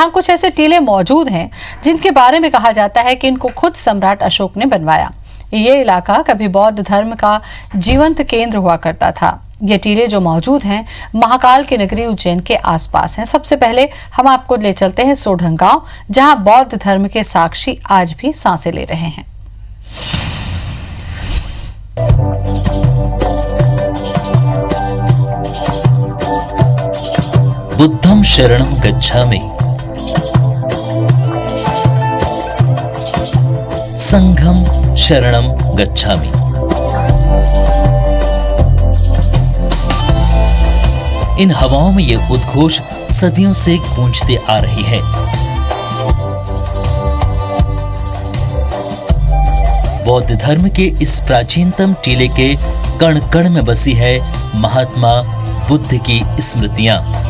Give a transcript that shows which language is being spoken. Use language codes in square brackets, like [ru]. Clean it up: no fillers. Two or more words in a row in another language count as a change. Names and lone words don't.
[hi] यहाँ कुछ ऐसे टीले मौजूद हैं जिनके बारे में कहा जाता है कि इनको खुद सम्राट अशोक ने बनवाया। ये इलाका कभी बौद्ध धर्म का जीवंत केंद्र हुआ करता था। ये टीले जो मौजूद हैं महाकाल की नगरी उज्जैन के आसपास हैं। सबसे पहले हम आपको ले चलते हैं सोढंग गांव, जहां बौद्ध धर्म के साक्षी आज भी सांसें ले रहे हैं। [pi] बुद्धं शरणं गच्छामि, संघं शरणं गच्छामि। [hi] इन हवाओं में ये उद्घोष सदियों से गूंजते आ रही है। बौद्ध धर्म के इस प्राचीनतम टीले के कण कण में बसी है महात्मा बुद्ध की स्मृतियां।